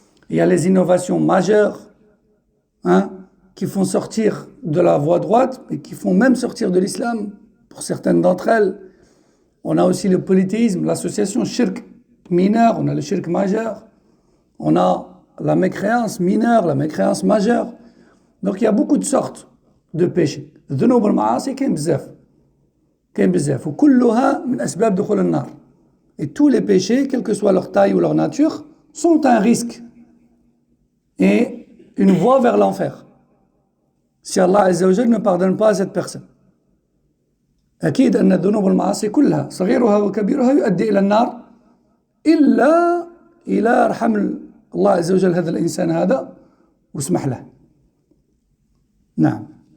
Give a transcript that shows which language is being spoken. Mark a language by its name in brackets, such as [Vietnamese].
[French] Il y a les innovations majeures, qui font sortir de la voie droite et qui font même sortir de l'islam pour certaines d'entre elles. On a aussi le polythéisme, l'association shirk mineur, on a le shirk majeur, on a la mécréance mineure, la mécréance majeure. Donc il y a beaucoup de sortes de péchés. [Arabic] الذنوب والمعاصي كاين بزاف وكلها من أسباب دخول النار. [French] Et tous les péchés, quelle que soit leur taille ou leur nature, sont un risque et une voie vers l'enfer, si Allah Azza wa Jal ne pardonne pas à cette personne. [Arabic] أكيد أن الذنوب والمعاصي كلها صغيرها وكبيرها يؤدي إلى النار، إلا إلى رحم الله عز وجل هذا الإنسان هذا واسمح له. نعم.